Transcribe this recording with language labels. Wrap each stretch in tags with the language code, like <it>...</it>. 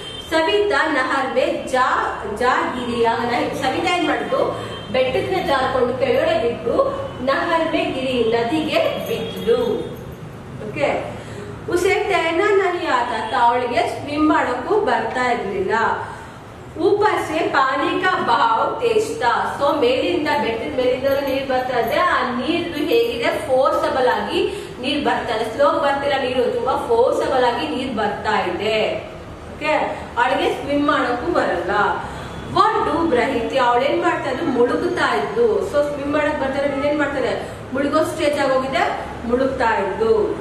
<hi>ಸವಿತಾ ನಹರ್ ಮೇ ಜಾ ಗಿರಿ.</hi> <kn>ಸವಿತಾ ಏನ್ ಮಾಡಿದ್ರು? ಬೆಟ್ಟಕ್ಕೆ ಜಾರ್ಕೊಂಡು ಕೆಳಗಡೆ ಬಿದ್ದು</kn> <hi>ನಹರ್ ಮೇ ಗಿರಿ,</hi> <kn>ನದಿಗೆ ಬಿದ್ಲು. ಓಕೆ,</kn> <hi>ಉಸೆ ತೈರ್ನಾ ನಹಿ ಆತಾ ತಾ,</hi> <kn>ಅವಳಿಗೆ ಸ್ವಿಮ್ ಮಾಡೋಕ್ಕೂ ಬರ್ತಾ ಇರ್ಲಿಲ್ಲ.</kn> <hi>ऊपर से पानी का बहाव तेज था.</hi> <kn>ಸೊ ಮೇಲಿಂದ ಬೆಟ್ಟದ ಮೇಲಿಂದ ನೀರು ಬರ್ತಾ ಇದೆ. ಆ ನೀರು ಹೇಗಿದೆ, ಫೋರ್ಸಬಲ್ ಆಗಿ ನೀರು ಬರ್ತಾ ಇದೆ. ಸ್ಲೋ ಬರ್ತಿಲ್ಲ ನೀರು, ತುಂಬಾ ಫೋರ್ಸಬಲ್ ಆಗಿ ನೀರು ಬರ್ತಾ ಇದೆ. ಓಕೆ, ಅವಳಿಗೆ ಸ್ವಿಮ್ ಮಾಡೋಕ್ಕೂ ಬರಲ್ಲ.</kn> <hi>ವಾಟ್ ಡೂಬ್ ರಹಿ ಥಿ,</hi> <kn>ಅವಳೇನ್ ಮಾಡ್ತಾ ಇದ್ರು, ಮುಳುಗುತ್ತಾ ಇದ್ದು. ಸೊ ಸ್ವಿಮ್ ಮಾಡಕ್ ಬರ್ತಾರೆ, ಇನ್ನೇನ್ ಮಾಡ್ತಾರೆ, ಮುಳುಗೋ ಸ್ಟೇಜ್ ಆಗೋಗಿದೆ, ಮುಳುಗ್ತಾ ಇದ್ದು.</kn>